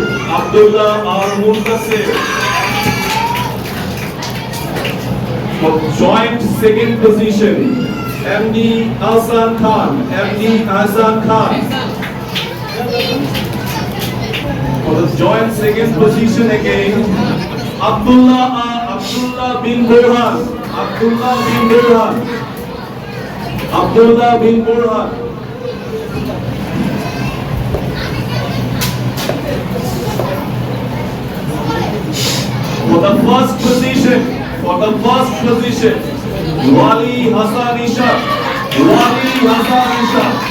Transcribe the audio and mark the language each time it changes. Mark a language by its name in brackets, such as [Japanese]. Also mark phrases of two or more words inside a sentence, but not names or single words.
[English] Abdullah Al-Muntasir. For joint second position, MD Hasan Khan. MD Hasan Khan. For the joint second position again, Abdullah bin Burhan. Abdullah bin Burhan. Abdullah bin Burhan. For the first position, Wali Hasan Isha. Wali Hasan Isha.